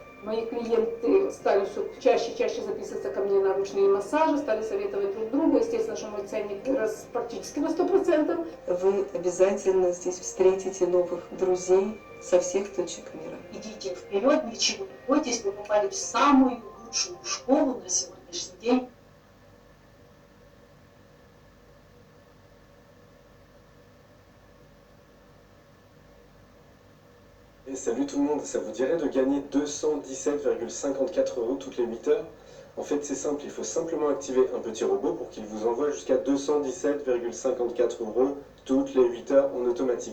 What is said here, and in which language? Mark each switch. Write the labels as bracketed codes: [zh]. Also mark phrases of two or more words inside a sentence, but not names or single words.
[ru] Мои клиенты стали все чаще и чаще записываться ко мне на ручные массажи, стали советовать друг другу. Естественно, что мой ценник вырос практически на 100%. Вы обязательно здесь встретите новых друзей со всех точек мира. Идите вперед, ничего не бойтесь, вы попали в самую лучшую школу на сегодняшний день. [fr] Et salut tout le monde, ça vous dirait de gagner 217,54 € toutes les 8 heures? En fait c'est simple, il faut simplement activer un petit robot pour qu'il vous envoie jusqu'à 217,54 € toutes les 8 heures en automatique.